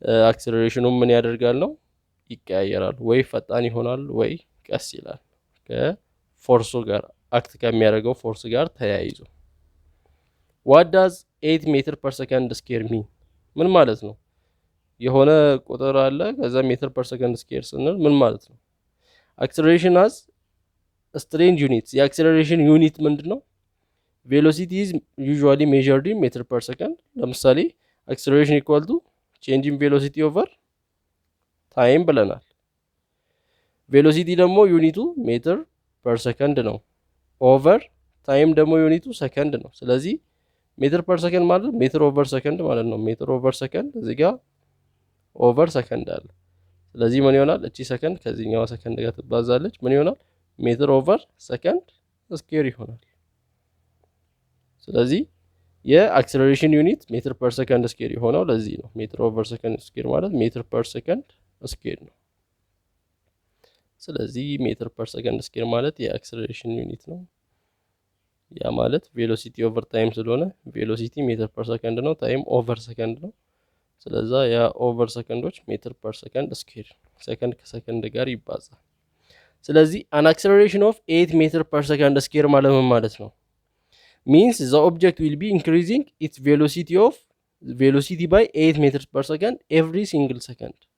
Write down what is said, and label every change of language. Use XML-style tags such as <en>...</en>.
<am>አክሰለሬሽኑ ምን ያደርጋል ነው ይቀያየራል። ወይ ፈጣን ይሆናል ወይ ቀስ ይላል ከፎርሱ ጋር አክት ከሚያደርገው ፎርስ ጋር ተያይዞ።</am> <en>what does 8 meter per second square mean</en> <am>ምን ማለት ነው? የሆነ ቁጥር አለ ከዛ ሜትር ፐር ሰከንድ ስኬር ስንል ምን ማለት ነው?</am> <en>acceleration has strange units</en> <am>የአክሰለሬሽን ዩኒት ምንድነው?</am> <en>velocity is usually measured in meter per second</en> <am>ለምሳሌ</am> <en>acceleration equal to change in velocity over time</en> <am>ብለናል። ቬሎሲቲ ደግሞ ዩኒቱ ሜትር ፐር ሰከንድ ነው። ኦቨር ታይም ደግሞ ዩኒቱ ሰከንድ ነው። ስለዚህ ሜትር ፐር ሰከንድ ማለት ሜትር ኦቨር ሰከንድ ማለት ነው። ሜትር ኦቨር ሰከንድ እዚህ ጋር ኦቨር ሰከንድ አለ። ስለዚህ ምን ይሆናል? እቺ ሰከንድ ከዚህኛው ሰከንድ ጋር ትባዛለች። ምን ይሆናል? ሜትር ኦቨር ሰከንድ ስኩዌር ይሆናል። ስለዚህ የአክሰለሬሽን ዩኒት ሜትር ፐር ሰከንድ ስኩዌር የሆነው ለዚህ ነው። ሜትር ኦቨር ሰከንድ ስኩዌር ማለት ሜትር ፐር ሰከንድ ስኩዌር ነው። ስለዚህ ሜትር ፐር ሰከንድ ስኬር ማለት የአክሰለሬሽን ዩኒት ነው። ያ ማለት ቬሎሲቲ ኦቨር ታይም ስለሆነ ቬሎሲቲ ሜትር ፐር ሰከንድ ነው፣ ታይም ኦቨር ሰከንድ ነው። ስለዛ ያ ኦቨር ሰከንዶች ሜትር ፐር ሰከንድ ስኬር፣ ሰከንድ ከሰከንድ ጋር ይባዛል። ስለዚህ አን አክሰለሬሽን ኦፍ 8 ሜትር ፐር ሰከንድ ስኬር ማለት ምን ማለት ነው?</am> <en>means the object will be increasing its velocity by 8 meters per second every single second.</en>